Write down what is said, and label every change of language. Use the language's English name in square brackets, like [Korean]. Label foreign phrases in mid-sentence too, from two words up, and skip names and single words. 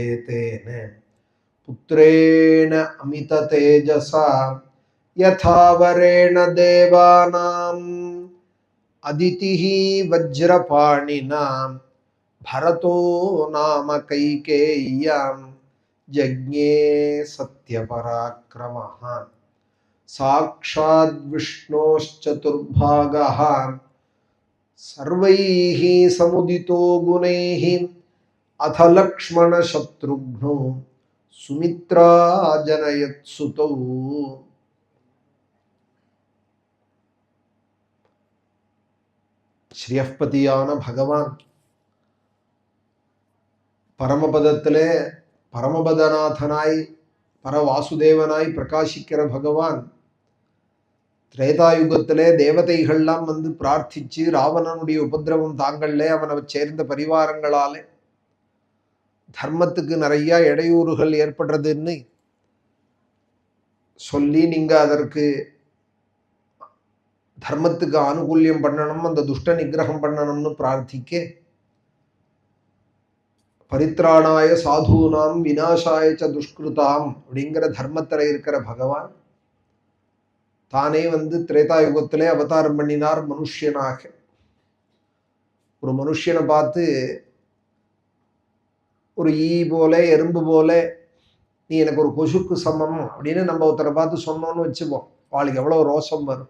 [Sanskrit] तेन पुत्रेण अमिततेजसा यथा वरेण देवानाम् अदितिः वज्रपाणिना भरतो नाम कैकेय्यां जज्ञे सत्यपराक्रमः साक्षाद् विष्णोश्चतुर्भागः सर्वैः समुदितो गुणैः अथ लक्ष्मणशत्रुघ्नो सुमित्रा जनयत्सुतौ। [Tamil] ஸ்ரீயப்பதியான பகவான் பரமபதத்திலே பரமபதநாதனாய் பரவாசுதேவனாய் பிரகாசிக்கிற பகவான் திரேதாயுகத்திலே தேவதைகள்லாம் வந்து பிரார்த்திச்சு ராவணனுடைய உபதிரவம் தாங்கள்லே அவனை சேர்ந்த பரிவாரங்களாலே தர்மத்துக்கு நிறைய இடையூறுகள் ஏற்படுறதுன்னு சொல்லி நீங்க அதற்கு தர்மத்துக்கு ஆனுகூல்யம் பண்ணணும், அந்த துஷ்ட நிகிரகம் பண்ணணும்னு பிரார்த்திக்க [Sanskrit] परित्राणाय साधूनां विनाशाय च दुष्कृताम् [Tamil] அப்படிங்கிற தர்மத்தில் இருக்கிற பகவான் தானே வந்து திரேதாயுகத்திலே அவதாரம் பண்ணினார் மனுஷனாக. ஒரு மனுஷனை பார்த்து ஒரு ஈ போல எறும்பு போல நீ எனக்கு ஒரு கொசுக்கு சமம் அப்படின்னு நம்ம ஒருத்தரை பார்த்து சொன்னோன்னு வச்சுப்போம், அவளுக்கு எவ்வளோ ரோஷம் வரும்.